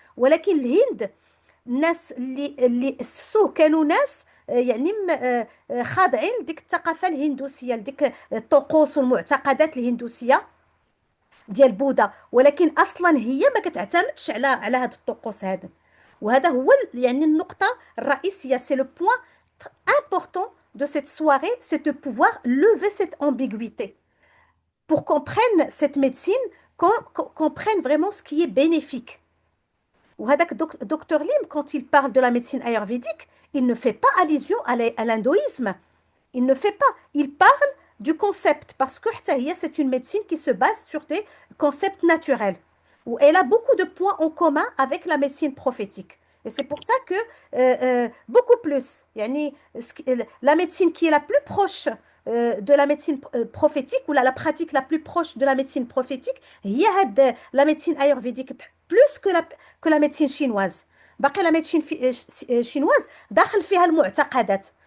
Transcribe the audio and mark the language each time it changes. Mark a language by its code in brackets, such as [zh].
[ar] ولكن الهند الناس اللي اسسوه كانوا ناس يعني خاضعين لديك الثقافه الهندوسيه، لديك الطقوس والمعتقدات الهندوسيه ديال بوذا، ولكن اصلا هي ما كتعتمدش على هاد الطقوس هذا. وهذا هو يعني النقطة الرئيسية. [fr] C'est le point important de cette soirée, c'est de pouvoir lever cette ambiguïté pour qu'on prenne cette médecine, qu'on prenne vraiment ce qui est bénéfique. [ar] وهذاك [fr] docteur Lim, quand il parle de la médecine ayurvédique, il ne fait pas allusion à l'hindouisme. Il ne fait pas. Il parle du concept parce que [ar] حتى هي, [fr] c'est une médecine qui se base sur des concepts naturels. Où elle a beaucoup de points en commun avec la médecine prophétique. Et c'est pour ça que beaucoup plus. [ar] يعني, [fr] la médecine qui est la plus proche de la médecine prophétique ou la pratique la plus proche de la médecine prophétique, [ar] هي هاد [fr] la médecine ayurvédique plus que la médecine chinoise. [ar] باقي [fr] la médecine chinoise [ar] داخل فيها المعتقدات.